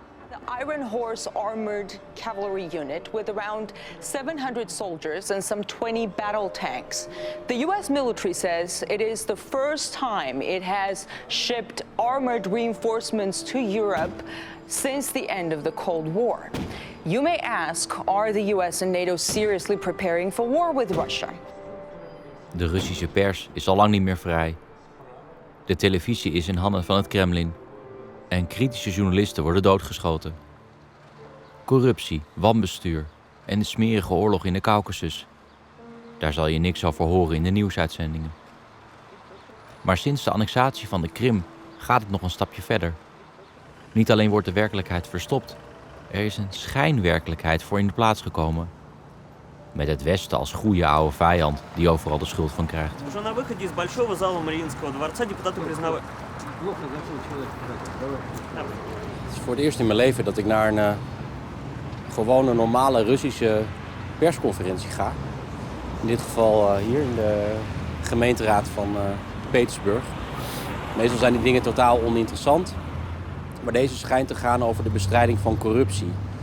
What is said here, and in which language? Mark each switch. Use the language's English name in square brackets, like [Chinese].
[English] The Iron Horse Armored Cavalry Unit with around 700 soldiers and some 20 battle tanks. The U.S. military says it is the first time it has shipped armored reinforcements to Europe since the end of the Cold War. You may ask, are the U.S. and NATO seriously preparing for war with Russia? [Dutch] De Russische pers is al lang niet meer vrij. De televisie is in handen van het Kremlin. En kritische journalisten worden doodgeschoten. Corruptie, wanbestuur en de smerige oorlog in de Kaukasus. Daar zal je niks over horen in de nieuwsuitzendingen. Maar sinds de annexatie van de Krim gaat het nog een stapje verder. Niet alleen wordt de werkelijkheid verstopt, er is een schijnwerkelijkheid voor in de plaats gekomen. Met het Westen als goede oude vijand die overal de schuld van krijgt. [Russian] Уже на выходе из большого зала Мариинского дворца депутаты признавали... [Dutch] Het is voor het eerst in mijn leven dat ik naar een gewone normale Russische persconferentie ga. In dit geval hier in de gemeenteraad van Petersburg. Meestal zijn die dingen totaal oninteressant. Maar deze schijnt te gaan over de bestrijding van corruptie.